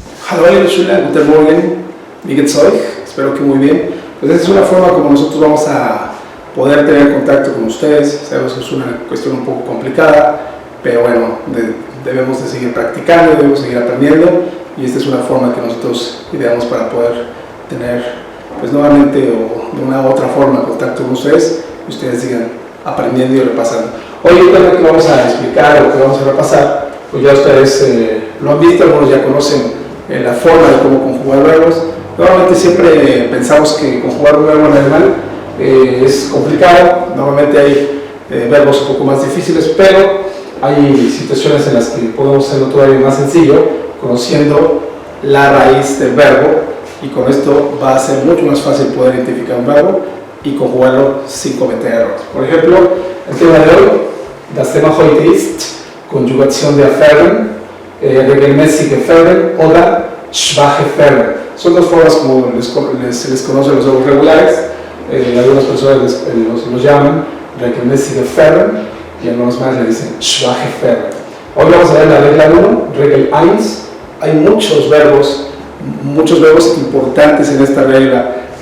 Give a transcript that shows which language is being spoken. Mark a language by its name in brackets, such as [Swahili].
[German] Hallo liebe Schüler, guten Morgen, wie geht's euch? [Spanish] Espero que muy bien. Pues esta es una forma como nosotros vamos a poder tener contacto con ustedes. Sabemos que es una cuestión un poco complicada, pero bueno, debemos de seguir practicando, debemos seguir aprendiendo, y esta es una forma que nosotros ideamos para poder tener, pues nuevamente o de una u otra forma, contacto con ustedes, y ustedes sigan aprendiendo y repasando. Hoy el tema que vamos a explicar o que vamos a repasar, pues ya ustedes lo han visto, algunos ya conocen la forma de cómo conjugar verbos. Normalmente siempre pensamos que conjugar un verbo en alemán es complicado. Normalmente hay verbos un poco más difíciles, pero hay situaciones en las que podemos hacerlo todavía más sencillo, conociendo la raíz del verbo, y con esto va a ser mucho más fácil poder identificar un verbo y conjugarlo sin cometer errores. [German] Por ejemplo, el tema de hoy, das Thema heute ist Conjugación de affären, regelmäßige Verben oder schwache Verben. [Spanish] Son dos formas como se les conoce a los verbos regulares. Algunas personas los llaman regelmäßige Verben y algunos más le dicen schwache Verben. Hoy vamos a ver la regla 1, Regel 1. Hay muchos verbos importantes en esta regla.